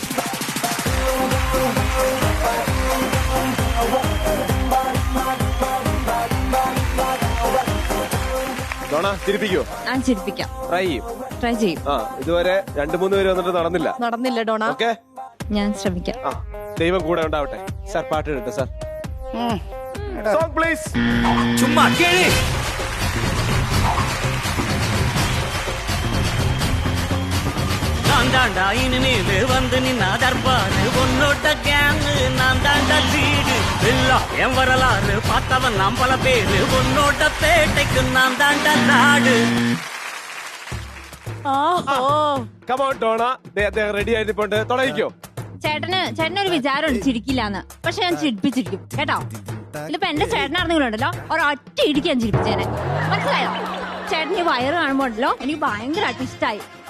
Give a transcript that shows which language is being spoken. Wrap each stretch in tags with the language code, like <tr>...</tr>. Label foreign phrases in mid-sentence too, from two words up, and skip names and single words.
<ml>ഡോണ, ചിരിപ്പിക്കുവോ? ഞാൻ ചിരിപ്പിക്കാം. ട്രൈ ചെയ്യും. ട്രൈ ചെയ്യും. ഇതുവരെ 2-3 പേര് വന്നിട്ട് നടന്നില്ല ഡോണ. ഓക്കെ, ഞാൻ ശ്രമിക്കാം. ദൈവം കൂടെ ഉണ്ടാവട്ടെ. സാർ പാട്ട് എടുത്ത് സാർ.</ml> <en>song please.</en> <ml>ചുമ്മാ കേളി.</ml> <ta>நான் தாண்டா இனிமேல் வந்து நின்னா தர்பாரு உன்னோட கேங்கு நான் தாண்டா லீடு எல்லாம் என் வரலாறு பார்த்தவன் நாம் பல பேரு உன்னோட பேட்டைக்கு நான் தாண்டா நாடு.</ta> <ml>കമോൺ ഡോണ, റെഡി ആയിട്ടുണ്ട്. തുടങ്ങിക്കോ. ചേട്ടനൊരു വിചാരമുണ്ട് ചിരിക്കില്ലാന്ന്. പക്ഷെ ഞാൻ ചിരിപ്പിച്ചിരിക്കും കേട്ടോ. ഇതിപ്പോ എന്റെ ചേട്ടനാണെങ്കിലുണ്ടല്ലോ ഒരൊറ്റ ഇടിക്കാൻ ചിരിപ്പിച്ചേനെ. മനസ്സിലായോ? ചേട്ടൻ ഈ വയറ് കാണുമ്പോ ഉണ്ടല്ലോ എനിക്ക് ഭയങ്കരമായിട്ട് ഇഷ്ടമായി.</ml>